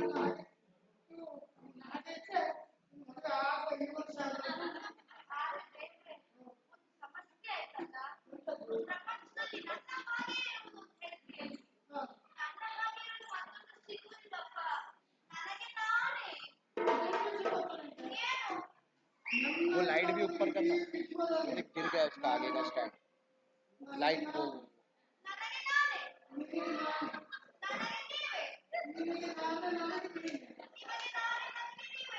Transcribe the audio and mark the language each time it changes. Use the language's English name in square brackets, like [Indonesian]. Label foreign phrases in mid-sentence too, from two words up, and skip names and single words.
[Kannada] ನಿನ್ನ ಹಾಗೆ ನೀವು ನಿನ್ನ ಹಾಗೆ ಇದ್ರೆ ನಿನ್ನ ಮದುವೆ ಆಗುವ ಈ ವರ್ಷ ಆದ್ರೆ ಸಮಸ್ಯೆ ಆಯ್ತಲ್ಲ. ಎಂತದ್ದು? ಪ್ರಪಂಚದಲ್ಲಿ ನನ್ನ ಹಾಗೆ ಇರುವುದು ಅಂತ ಹೇಳ್ತೀನಿ. ಹಾ. ನನ್ನ ಹಾಗೆ ಇರುವುದು ಮತ್ತೊಂದು ಸಿಗುವುದಿಲ್ಲಪ್ಪ. ನನಗೆ ನಾನೇ ಏನು [Hindi] वो लाइट भी ऊपर करना, मुझे गिर गया उसका आगे का स्टैंड, लाइट वो [Kannada] ನನಗೆ ನಾನೇ, ನನಗೆ ನೀವೇ, ನಿನಗೆ ನಾನೇ ನನಗೆ ನೀನೆ. ನಿಮಗೆ ನಾನೇ, ನನಗೆ ನೀವೇ.